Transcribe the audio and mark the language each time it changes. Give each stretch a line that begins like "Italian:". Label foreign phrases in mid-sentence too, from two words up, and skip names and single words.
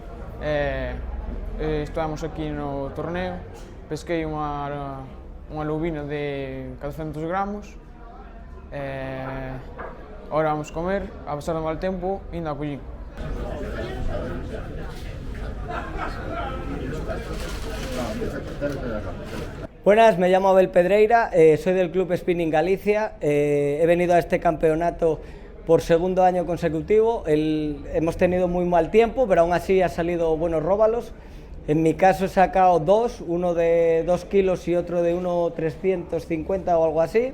Galician: Estamos aquí no torneo. Pesquei unha lubina de 400 gramos. Ora vamos comer, a pesar do mal tempo, ainda a collín.
Spanish: Buenas, me llamo Abel Pedreira, soy del Club Spinning Galicia. He venido a este campeonato por segundo año consecutivo. Hemos tenido muy mal tiempo, pero aún así ha salido buenos róbalos. En mi caso he sacado dos, uno de 2 kilos y otro de 1,350 o algo así.